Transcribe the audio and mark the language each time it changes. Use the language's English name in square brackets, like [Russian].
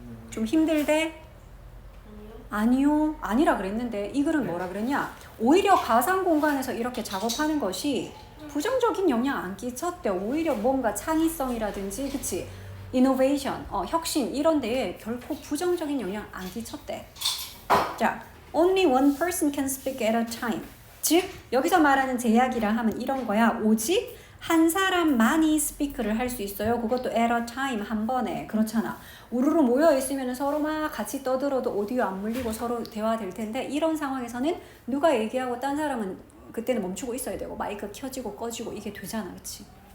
[Korean] 좀 힘들대? 아니요. 아니라 그랬는데 이 글은 뭐라 그랬냐? 오히려 가상 공간에서 이렇게 작업하는 것이 부정적인 영향 안 끼쳤대. 오히려 뭔가 창의성이라든지, 그치? 이노베이션, 혁신 이런 데에 결코 부정적인 영향 안 끼쳤대. [English] 자, only one person can speak at a time. [Korean] 즉 여기서 말하는 제약이라 하면 이런 거야. 오직 한 사람만이 스피크를 할 수 있어요. 그것도 [English] at a time, [Korean] 한 번에. 그렇잖아. 우르르 모여 있으면 서로 막 같이 떠들어도 오디오 안 물리고 서로 대화될 텐데 이런 상황에서는 누가 얘기하고 딴 사람은 그때는 멈추고 있어야 되고 마이크 켜지고 꺼지고 이게 되잖아, 그렇지?